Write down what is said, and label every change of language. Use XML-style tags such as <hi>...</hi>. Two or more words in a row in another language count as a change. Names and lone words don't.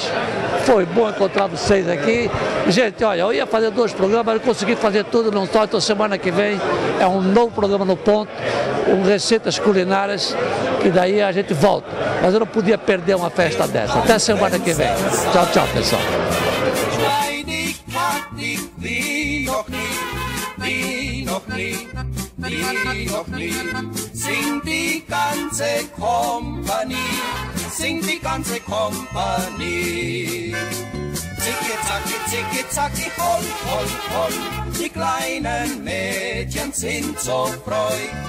<pt>Foi bom encontrar vocês aqui. Gente, olha, eu ia fazer 2 programas, mas eu consegui fazer tudo num só, então semana que vem é um novo programa no ponto, com receitas culinárias, que daí a gente volta. Mas eu não podia perder uma festa dessa. Até semana que vem. Tchau, pessoal.</pt> <de>Sing die ganze Kompanie, sing die ganze Kompanie. Zicki, zacki, holl, holl, holl, die kleinen Mädchen sind so freu.</de>